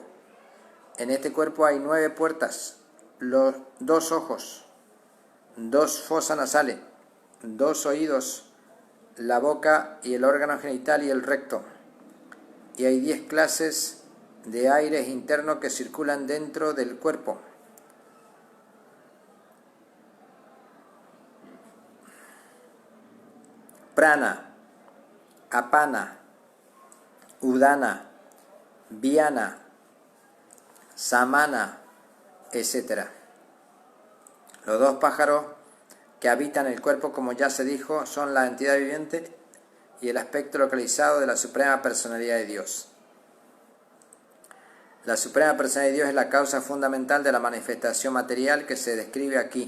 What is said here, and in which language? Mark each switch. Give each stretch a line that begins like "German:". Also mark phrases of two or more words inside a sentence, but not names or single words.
Spanish: En este cuerpo hay 9 puertas, 2 ojos, 2 fosas nasales, 2 oídos, la boca y el órgano genital y el recto. Y hay 10 clases de aires internos que circulan dentro del cuerpo.
Sanskrit: Prana, apana, udana, viana, samana,
Spanish: etc. Los 2 pájaros que habitan el cuerpo, como ya se dijo, son la entidad viviente y el aspecto localizado de la Suprema Personalidad de Dios. La Suprema Personalidad de Dios es la causa fundamental de la manifestación material que se describe aquí.